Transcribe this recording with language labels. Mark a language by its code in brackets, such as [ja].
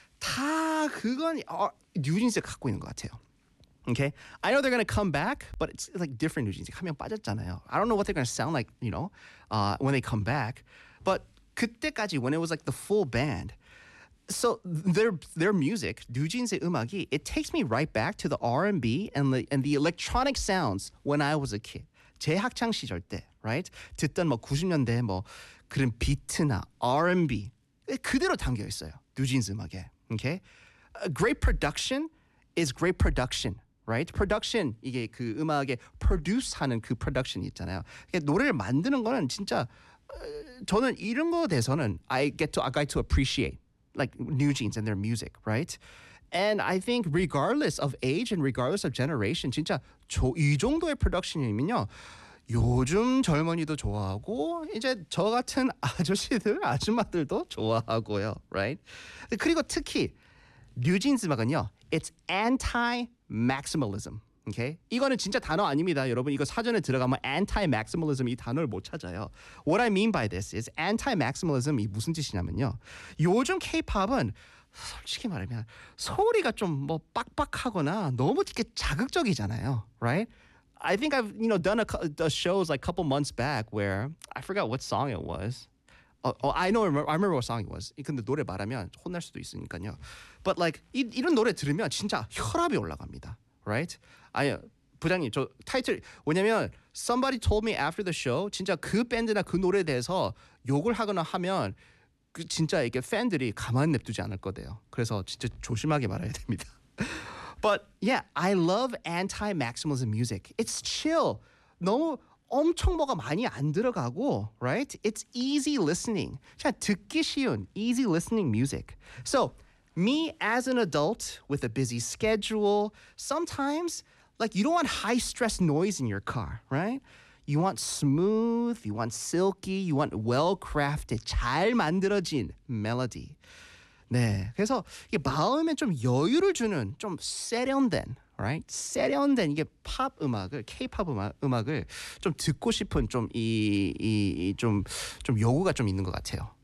[ko] 다 그건 뉴진스가 갖고 있는 것 같아요. [en] Okay? I know they're gonna come back, but it's like different 뉴진스. [ko] 한 명 빠졌잖아요. [en] I don't know what they're gonna sound like, you know, when they come back. But [ko] 그때까지, [en] when it was like the full band, So their music, [ko] 두진세 음악이, [en] it takes me right back to the R&B and the electronic sounds when I was a kid. [ko] 제 학창 시절 때, [en] right? [ko] 듣던 뭐 90년대 뭐 그런 비트나 R&B 그대로 담겨 있어요. 두진세 음악에. [en] Okay? Great production is great production. Right? [ko] Production, 이게 그 음악에 produce 하는 그 production 있잖아요. 노래를 만드는 거는 진짜 저는 이런 거에 대해서는 [en] I get to appreciate like NewJeans and their music, right? And I think regardless of age and regardless of generation, [ko] 진짜 이 정도의 production이면요. 요즘 젊은이도 좋아하고 이제 저 같은 아저씨들, 아줌마들도 좋아하고요, [en] right? [ko] 그리고 특히 NewJeans 음악은요. [en] It's anti-maximalism. Okay? [ko] 이거는 진짜 단어 아닙니다. 여러분 이거 사전에 들어가면 anti-maximalism 이 단어를 못 찾아요. [en] What I mean by this is anti-maximalism [ko] 이 무슨 뜻이냐면요. 요즘 K-pop은 솔직히 말하면 소리가 좀 뭐 빡빡하거나 너무 이렇게 자극적이잖아요. [en] Right? I think I've you know done a shows like a couple months back where I forgot what song it was. I remember what song it was. [ko] 근데 노래 말하면 혼날 수도 있으니까요. [en] But like [ko] 이런 노래 들으면 진짜 혈압이 올라갑니다. [en] Right? [ko] 아니 부장님 저 타이틀 왜냐면 [en] somebody told me after the show [ko] 진짜 그 밴드나 그 노래에 대해서 욕을 하거나 하면 그 진짜 이게 팬들이 가만 냅두지 않을 거예요. 그래서 진짜 조심하게 말해야 됩니다. [en] But yeah, I love anti-maximalism music. It's chill. [ko] 너무 엄청 뭐가 많이 안 들어가고, [en] right? It's easy listening. [ko] 자, 듣기 쉬운 [en] easy listening music. So, me as an adult with a busy schedule, sometimes, like, you don't want high stress noise in your car, right? You want smooth, you want silky, you want well-crafted, [ko] 잘 만들어진 [en] melody. [ko] 네, 그래서 이게 마음에 좀 여유를 주는 좀 세련된, [en] right? [ko] 세련된 이게 팝 음악을, K-pop 음악을 좀 듣고 싶은 좀 좀 요구가 좀 있는 것 같아요.